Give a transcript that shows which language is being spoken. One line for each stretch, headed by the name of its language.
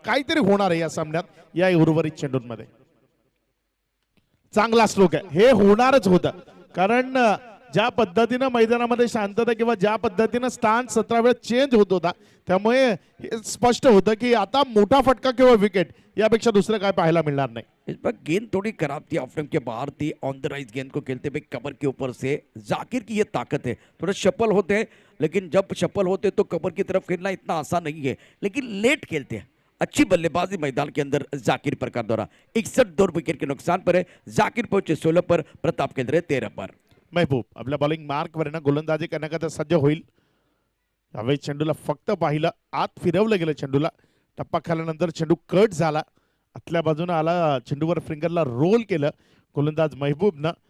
Marathi: काहीतरी होणार आहे या सामन्यात या उर्वरित चेंडूंमध्ये. चांगला स्ट्रोक आहे. हे होणारच होतं. कारण ज्या पद्धतीनं मैदानामध्ये शांतता किंवा ज्या पद्धतीनं स्थान 17 वेळा चेंज होत होता त्यामुळे हे स्पष्ट होतं की आता मोठा फटका किंवा विकेट यापेक्षा दुसरं काय पाहायला मिळणार नाही.
Hindi: इस बार गेंद थोड़ी खराब थी. ऑफ स्टंप के बाहर थी. ऑन द राइज गेंद को खेलते हुए कवर के ऊपर से. जाकिर की ये ताकत है. थोड़ा शफल होते हैं लेकिन जब शफल होते तो कवर की तरफ खेलना इतना आसान नहीं है. लेकिन लेट खेलते हैं. अच्छी बल्लेबाजी मैदान के अंदर जाकिर प्रकार द्वारा. 61 विकेट के नुकसान पर है. जाकिर पहुंचे 16 पर. प्रताप केंद्र 13 पर.
Marathi: मेहबूब आपल्या बॉलिंग मार्क वरनं गोलंदाजी करण्याकरता सज्ज होईल. यावेळी चेंडूला फक्त पाहिलं, आत फिरवलं गेलं चेंडूला. टप्पा खाल्यानंतर चेंडू कट झाला, आतल्या बाजूने आला, चेंडूवर फिंगरला रोल केलं गोलंदाज महबूबनं.